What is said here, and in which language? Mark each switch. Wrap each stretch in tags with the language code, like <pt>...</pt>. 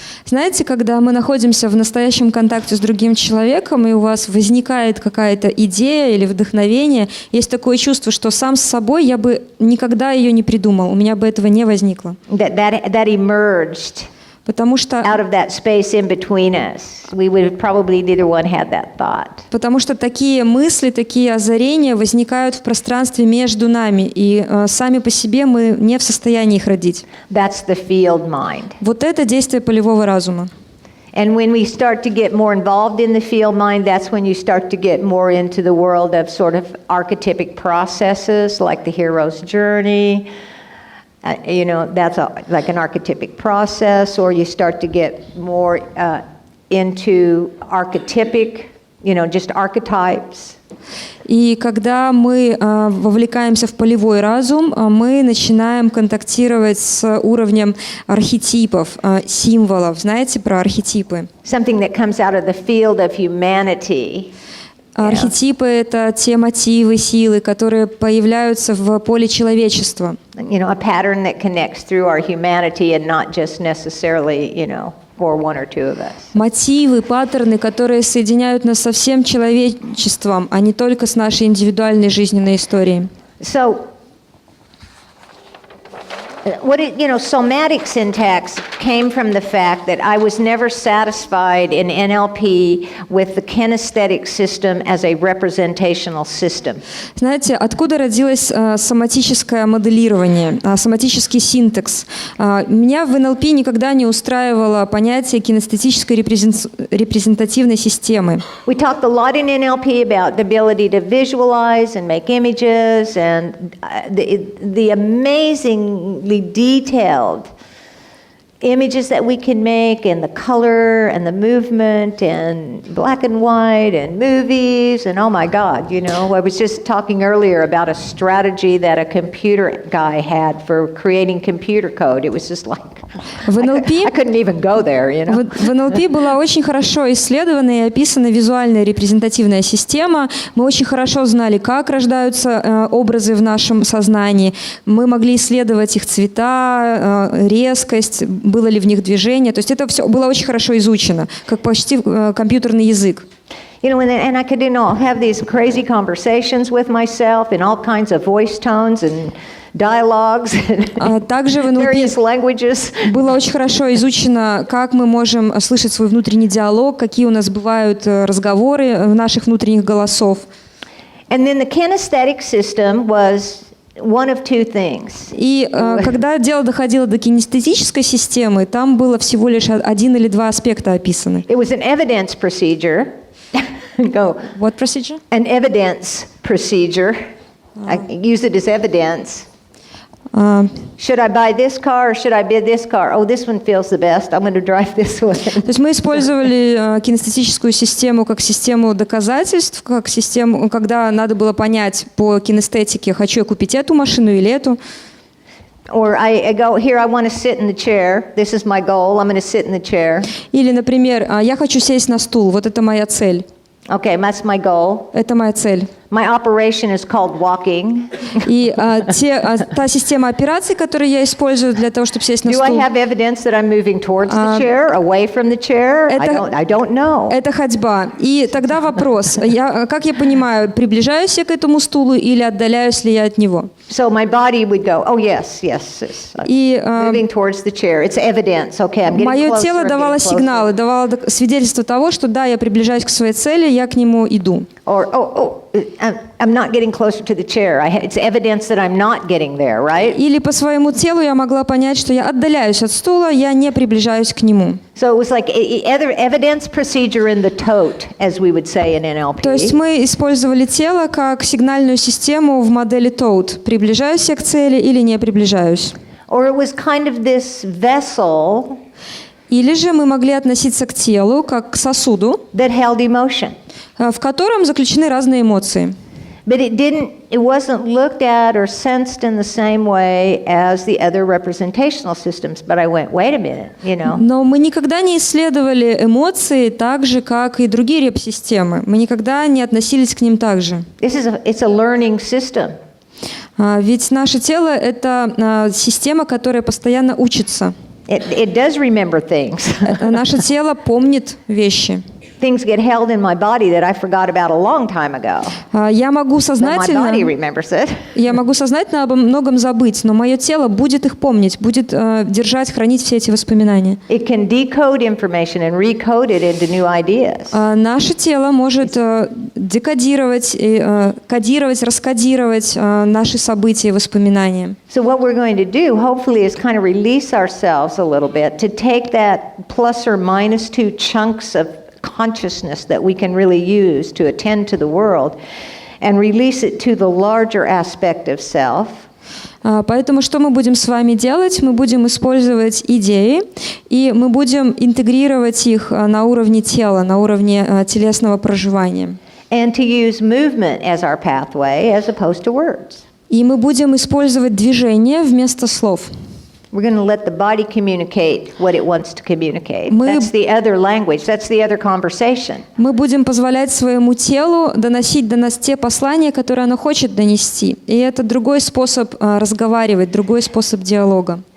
<ru>Знаете, когда мы находимся в настоящем контакте с другим человеком, и у вас возникает какая-то идея или вдохновение, есть такое чувство, что сам с собой я бы никогда ее не придумал, у меня бы этого не возникло.</ru> <en>That emerged</en> <ru>Потому что</ru> <en>out of that space in between us. We would have probably neither one had that thought.</en> <ru>Потому что такие мысли, такие озарения возникают в пространстве между нами, и сами по себе мы не в состоянии их родить.</ru> <en>That's the field mind.</en> <ru>Вот это действие полевого разума.</ru> <en>And when we start to get more involved in the field mind, that's when you start to get more into the world of sort of archetypic processes, like the hero's journey. That's like an archetypic process, or you start to get more into archetypic, just archetypes.</en> <ru>И когда мы вовлекаемся в полевой разум, мы начинаем контактировать с уровнем архетипов, символов. Знаете про архетипы?</ru> <en>Something that comes out of the field of humanity.</en> <ru>Архетипы — это те мотивы, силы, которые появляются в поле человечества.</ru> <en>A pattern that connects through our humanity and not just necessarily, for one or two of us.</en> <ru>Мотивы, паттерны, которые соединяют нас со всем человечеством, а не только с нашей индивидуальной жизненной историей.</ru> <en>So, somatic syntax came from the fact that I was never satisfied in NLP with the kinesthetic system as a representational system.</en> <ru>Знаете, откуда родилось соматическое моделирование, соматический синтекс? Меня в НЛП никогда не устраивало понятие кинестетической репрезентативной системы.</ru> <en>We talked a lot in NLP about the ability to visualize and make images and the amazingly detailed images that we can make, and the color and the movement and black and white and movies, and oh my God, I was just talking earlier about a strategy that a computer guy had for creating computer code. It was just like I couldn't even go there,</en> <ru>В НЛП была очень хорошо исследована и описана визуальная репрезентативная система. Мы очень хорошо знали, как рождаются образы в нашем сознании. Мы могли исследовать их цвета, резкость, было ли в них движение. То есть это все было очень хорошо изучено, как почти компьютерный язык.</ru> <en>And I could have these crazy conversations with myself in all kinds of voice tones and dialogues and</en> <ru>также в</ru> <en>various languages.</en> <ru>Было очень хорошо изучено, как мы можем слышать свой внутренний диалог, какие у нас бывают разговоры наших внутренних голосов.</ru> <en>And then the kinesthetic system was one of two things.</en> <ru>И когда дело доходило до кинестетической системы, там было всего лишь один или два аспекта описаны.</ru> <en>It was an evidence procedure. Go. What procedure? An evidence procedure. I use it as evidence. Should I buy this car or should I buy this car? Oh, this one feels the best. I'm going to drive this one.</en> <ru>То есть мы использовали кинестетическую систему как систему доказательств, как систему, когда надо было понять по кинестетике, хочу я купить эту машину или эту.</ru> <en>Or I go, here I want to sit in the chair. This is my goal. I'm going to sit in the chair.</en> <ru>Или, например, я хочу сесть на стул, вот это моя цель.</ru> <en>Okay, that's my goal.</en> <ru>Это моя цель.</ru> <en>My operation is called walking.</en> <ru>И та система операций, которую я использую для того, чтобы сесть на</ru> <en>Do</en> <ru>стул.</ru> <en>I have evidence that I'm moving towards the chair, away from the chair? I don't know.</en> <ru>Это ходьба. И тогда вопрос, как я понимаю, приближаюсь я к этому стулу или отдаляюсь ли я от него?</ru> <en>So my body would go, oh yes,</en> <ru>И</ru> <en>moving towards the chair. It's evidence. Okay, I'm getting closer.</en> <ru>мое тело давало сигналы, давало свидетельство того, что да, я приближаюсь к своей цели, я к нему иду.</ru> <en>Or I'm not getting closer to the chair. It's evidence that I'm not getting there, right?</en> <ru>Или по своему телу я могла понять, что я отдаляюсь от стула, я не приближаюсь к нему.</ru> <en>So it was like evidence procedure in the tote, as we would say in NLP.</en> <ru>То есть мы использовали тело как сигнальную систему в модели TOAD. Приближаюсь я к цели или не приближаюсь.</ru> <en>Or it was kind of this vessel.</en> <ru>Или же мы могли относиться к телу как к сосуду,</ru> <en>that held emotion.</en> <ru>В котором заключены разные эмоции.</ru> <en>But it wasn't looked at or sensed in the same way as the other representational systems. But I went, wait a minute,</en> <ru>Но мы никогда не исследовали эмоции так же, как и другие реп-системы. Мы никогда не относились к ним так же.</ru> <en>It's a learning system.</en> <ru>Ведь наше тело – это система, которая постоянно учится.</ru> <en>It does remember things.</en> <ru>Наше тело помнит вещи.</ru> <en>Things get held in my body that I forgot about a long time ago.</en> <ru>Я могу</ru> <en>But my</en> <ru>сознательно</ru> <en>body remembers it.</en> <ru>обо многом забыть, но мое тело будет их помнить, будет держать, хранить все эти воспоминания.</ru> <en>It can decode information and recode it into new ideas.</en> <ru>Наше тело может декодировать, кодировать, раскодировать наши события и воспоминания.</ru> <en>So what we're going to do, hopefully, is kind of release ourselves a little bit to take that plus or minus 2 chunks of consciousness that we can really use to attend to the world and release it to the larger aspect of self.</en> <ru>Поэтому что мы будем с вами делать? Мы будем использовать идеи, и мы будем интегрировать их на уровне тела, на уровне телесного проживания.</ru> <en>And to use movement as our pathway as opposed to words.</en> <ru>И мы будем использовать движение вместо слов.</ru> <en>We're going to let the body communicate what it wants to communicate.</en> <ru>Мы-</ru> <en>That's the other language. That's the other conversation.</en> <ru>Мы будем позволять своему телу доносить до нас те послания, которые оно хочет донести. И это другой способ разговаривать, другой способ диалога.</ru>